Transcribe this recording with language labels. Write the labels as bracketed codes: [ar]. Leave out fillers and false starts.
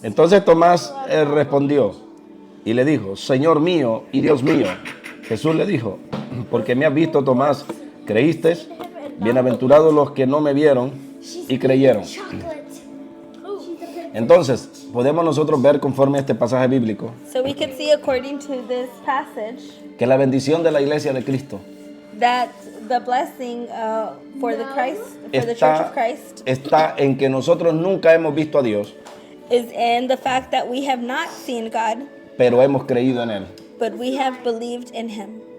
[es] Entonces Tomás respondió y le dijo, Señor mío y Dios mío. Jesús le dijo, porque me has visto, Tomás, ¿creíste? Bienaventurados los que no me vieron y creyeron. [en] Chocolate. She's the princess. [es] Entonces, podemos nosotros ver conforme a este pasaje bíblico [en] So we can see according to this passage [es] que la bendición de la iglesia de Cristo [en] that the blessing for the Church of Christ [es] está en que nosotros nunca hemos visto a Dios, [en] is in the fact that we have not seen God, [es] pero hemos creído en Él. [en] but we have believed in Him.